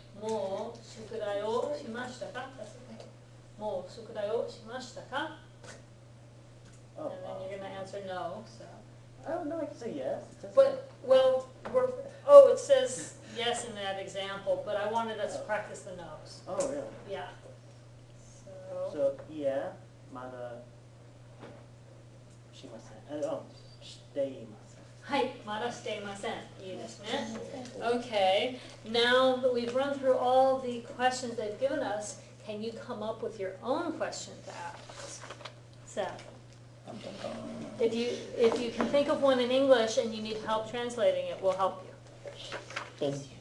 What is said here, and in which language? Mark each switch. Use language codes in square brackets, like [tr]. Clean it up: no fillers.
[ja] もう宿題をしましたか? [en] That's okay. [ja] もう宿題をしましたか? [en] Oh, And then you're going to answer no. So, I don't know, I can say yes. It says but well, it says yes in that example, but I wanted us to practice the no's. Oh, really? Yeah. So, [ja] So, yeah, まだしません。していません。はい、まだしていません。いいですね。 [en] Okay, now that we've run through all the questions they've given us, can you come up with your own question to ask? Seth? If you can think of one in English and you need help translating it, we'll help you.